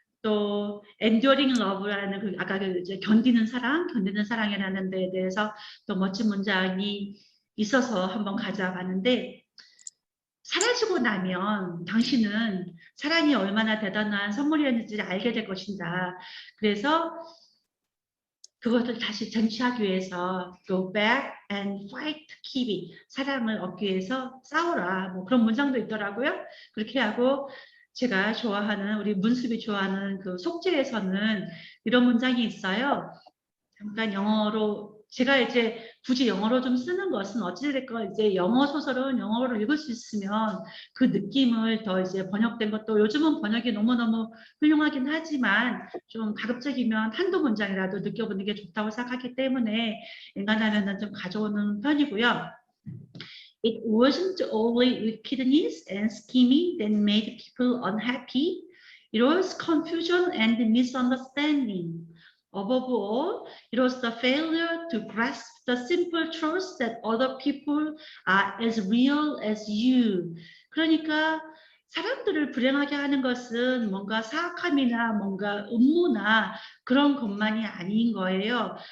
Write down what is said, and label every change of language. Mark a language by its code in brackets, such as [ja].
[ko] 또 enduring love라는 아까 이제 견디는 사랑이라는 데에 대해서 또 멋진 문장이 있어서 한번 가져봤는데 사라지고 나면 당신은 사랑이 얼마나 대단한 선물이었는지를 알게 될 것이다. 그래서 그것을 다시 쟁취하기 위해서 [en] go back and fight to keep it. [ko] 사랑을 얻기 위해서 싸워라. 뭐 그런 문장도 있더라고요. 그렇게 하고 제가 좋아하는 우리 문습이 좋아하는 그 속죄에서는 이런 문장이 있어요. 잠깐 영어로 제가 이제 굳이 영어로 좀 쓰는 것은 어찌됐건 이제 영어 소설은 영어로 읽을 수 있으면 그 느낌을 더 이제 번역된 것도 요즘은 번역이 너무너무 훌륭하긴 하지만 좀 가급적이면 한두 문장이라도 느껴보는 게 좋다고 생각하기 때문에 인간하면은 좀 가져오는 편이고요. [en] It wasn't only wickedness and scheming that made people unhappy. It was confusion and misunderstanding. Above all, it was the failure to grasp the simple truth that other people are as real as you. [ko] 그러니까 사람들을 불행하게 하는 것은 뭔가 사악함이나 뭔가 음모나 그런 것만이 아닌 거예요.